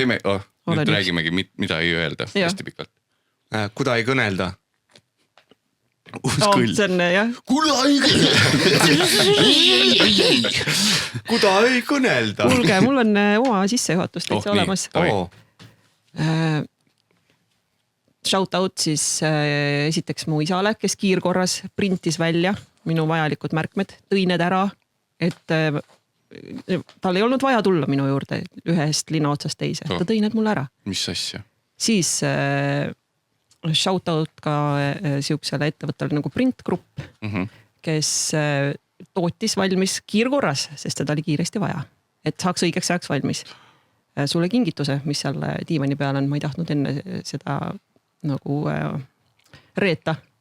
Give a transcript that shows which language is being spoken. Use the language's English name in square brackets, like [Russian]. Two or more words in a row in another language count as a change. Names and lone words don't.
[Estonian] Nüüd räägimegi, mida ei öelda. Hästi pikalt. Kuda ei kõnelda. Uus kõll. See on, jah. Kuda ei kõnelda. Kuulge, mul on oma sissejuhatus täitsa olemas. [English] Shout out [Estonian] siis esiteks mu isale, kes kiirkorras printis välja minu vajalikud märkmed, tõi need ära, et tal ei olnud vaja tulla minu juurde ühest linna otsast teise. Ta tõi need mulle ära. Mis asja? Siis [English] shout out [Estonian] ka siuksele ettevõttele nagu Print Group, kes tootis valmis kiirkorras, sest seda oli kiiresti vaja, et saaks õigeks ajaks valmis. Sulle kingituse, mis seal diivani peal on, ma ei tahtnud enne seda nagu reeta.